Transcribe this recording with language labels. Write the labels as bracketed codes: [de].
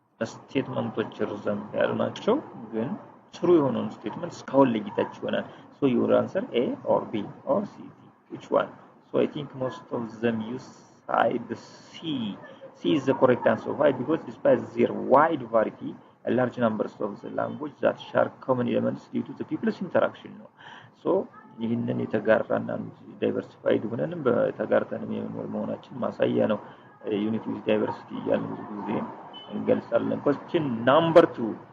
[am] ስቴትመንቶች ርዘም ያሉ ናቸው ግን ትሩ የሆነውን ስቴትመንት እስካሁን ለይታችሁ ይሆናል። [en] so your answer A or B or C. Which one? So I think most of them use side C. C is the correct answer. Why? Because despite their wide variety, a large numbers of the language that share common elements due to the people's interaction. [am] So ይህንን የተጋራና ዳይቨርሲፋይድ ሆነንም በተጋርተንም የምንኖር መሆናችን ማሳያ ነው። [en] ዩኒቲ ዊዝ ዳይቨርሲቲ [am] እያልን ብዙ ጊዜ እንገልጻለን። [en] Question number 2.